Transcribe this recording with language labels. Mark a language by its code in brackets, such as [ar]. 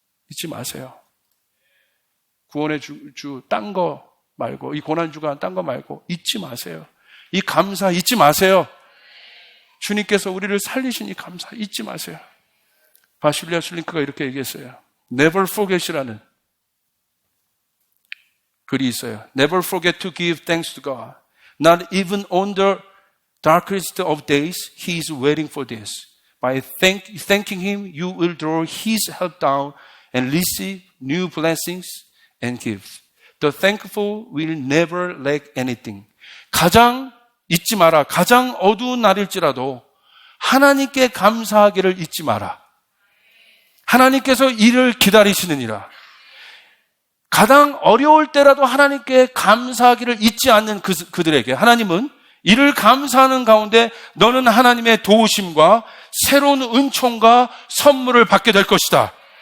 [ko] 잊지 마세요. 구원의 주 딴 거 말고, 이 고난주간 딴 거 말고 잊지 마세요. 이 감사 잊지 마세요. 주님께서 우리를 살리신 이 감사 잊지 마세요. 바실리아 술링크가 이렇게 얘기했어요. [en] Never forget [ko] 이라는 글이 있어요. [en] Never forget to give thanks to God. Not even on the darkest of days, He is waiting for this. By thanking Him, you will draw His help down and receive new blessings and gifts. The thankful will never lack anything. [ko] 가장 잊지 마라. 가장 어두운 날일지라도 하나님께 감사하기를 잊지 마라. 하나님께서 이를 기다리시느니라. 가장 어려울 때라도 하나님께 감사하기를 잊지 않는 그들에게 하나님은 이를 감사하는 가운데 너는 하나님의 도우심과 새로운 은총과 선물을 받게 될 것이다.